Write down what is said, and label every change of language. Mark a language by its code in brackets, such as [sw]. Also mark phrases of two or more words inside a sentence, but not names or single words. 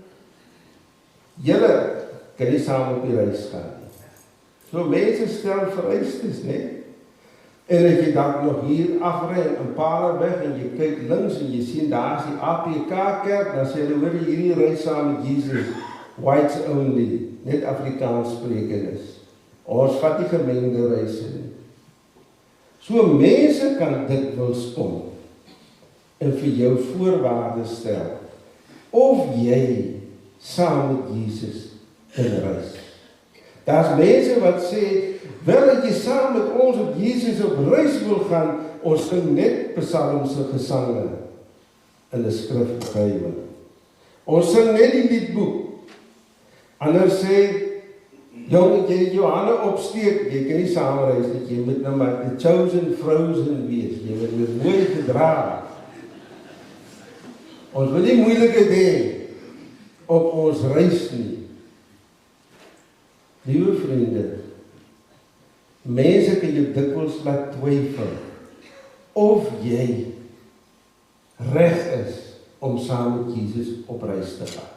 [af] Julle kan nie saam op die reis gaan nie. So mense stel vereistes, né? En as jy dan nog hier afry in Paarlweg en jy kyk links en jy sien daar is die APK kerk, dan sê hulle hoor hierdie reis saam met Jesus, [en] whites only, [af] net Afrikaans sprekendes. Ons vat die gemengde reise nie. So mense kan dikwels kom en vir jou voorwaardes stel of jy saam met Jesus kan reis. Daar's mense wat sê, wel dat jy saam met ons op Jesus op reis wil gaan, ons sing net psalms en gesange in die skrifbybel. Ons sing net die liedboek. Ander sê, jong, jy het jou hande opsteek, jy kan nie saamreis nie, jy moet nou maar [en] the chosen frozen [af] wees, jy moet mooi gedra. Ons wil nie moeilikheid hê op ons reis nie. Liewe vriende, mense kan jou dikwels laat twyfel of jy reg is om saam met Jesus op reis te gaan.